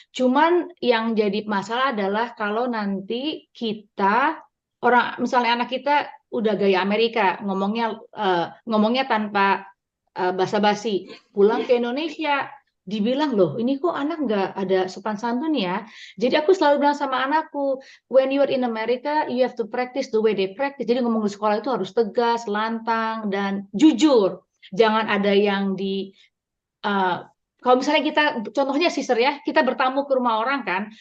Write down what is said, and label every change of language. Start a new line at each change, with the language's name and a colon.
Indonesian: Cuman yang jadi masalah adalah kalau nanti kita misalnya anak kita udah gaya Amerika ngomongnya tanpa basa-basi, pulang ke Indonesia dibilang loh ini kok anak nggak ada sopan santun ya. Jadi aku selalu bilang sama anakku,
English: when you are in America you have to practice the way they practice.
Indonesian: Jadi ngomong di sekolah itu harus tegas, lantang dan jujur. Jangan ada yang kalau misalnya kita contohnya sister ya, kita bertamu ke rumah orang kan.